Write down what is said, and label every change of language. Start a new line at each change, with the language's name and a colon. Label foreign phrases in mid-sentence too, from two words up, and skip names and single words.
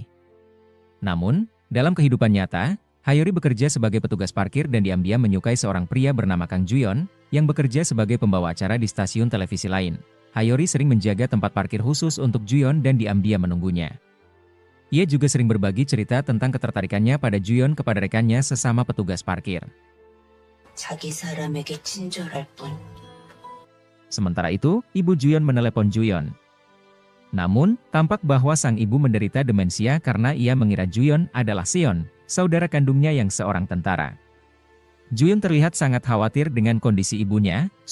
Indonesian: Namun, dalam kehidupan nyata, Hayori bekerja sebagai petugas parkir dan diam-diam menyukai seorang pria bernama Kang Juyeon, yang bekerja sebagai pembawa acara di stasiun televisi lain. Hayori sering menjaga tempat parkir khusus untuk Juyeon dan diam-diam menunggunya. Ia juga sering berbagi cerita tentang ketertarikannya pada Juyeon kepada rekannya sesama petugas parkir.
Korean: 자기 사람에게 친절할 뿐.
Indonesian: Sementara itu, ibu Juyeon menelepon Juyeon. Namun, tampak bahwa sang ibu menderita demensia karena ia mengira Juyeon adalah Seon, saudara kandungnya yang seorang tentara. Juyeon terlihat sangat khawatir dengan kondisi ibunya.